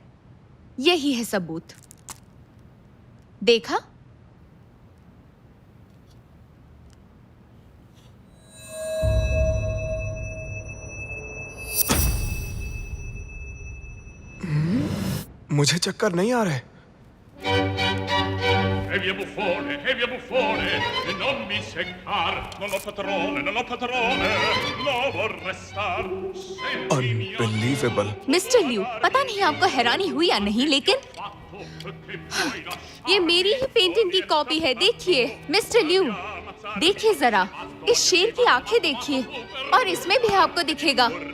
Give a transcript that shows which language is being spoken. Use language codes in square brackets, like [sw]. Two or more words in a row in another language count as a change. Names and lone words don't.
[hi] यही है सबूत। देखा? मुझे चक्कर नहीं आ रहे। [it] E via buffone, e non mi seccar, non ho padrone, lo vorrei star. [hi] अनबिलीवेबल। मिस्टर लिू, पता नहीं आपको हैरानी हुई या नहीं, लेकिन ये मेरी ही पेंटिंग की कॉपी है। देखिए मिस्टर लिू, देखिए जरा, इस शेर की आंखें देखिए, और इसमें भी आपको दिखेगा।